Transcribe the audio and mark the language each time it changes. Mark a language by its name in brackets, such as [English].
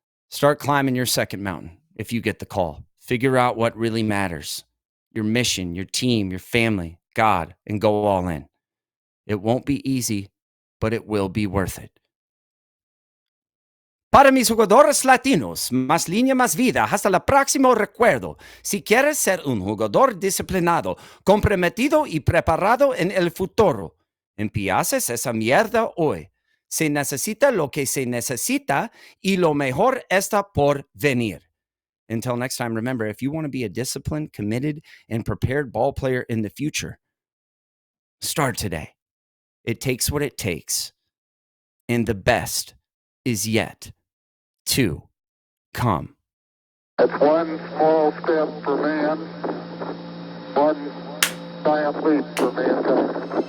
[English] Start climbing your second mountain if you get the call. Figure out what really matters. Your mission, your team, your family, God, and go all in. It won't be easy, but it will be worth it. [Spanish] Para mis jugadores latinos, más línea, más vida. Hasta el próximo recuerdo. Si quieres ser un jugador disciplinado, comprometido y preparado en el futuro, empiezas esa mierda hoy. Se necesita lo que se necesita y lo mejor está por venir. [English] Until next time, remember, if you want to be a disciplined, committed, and prepared ball player in the future, start today. It takes what it takes. And the best is yet to come. It's one small step for man, one giant leap for mankind.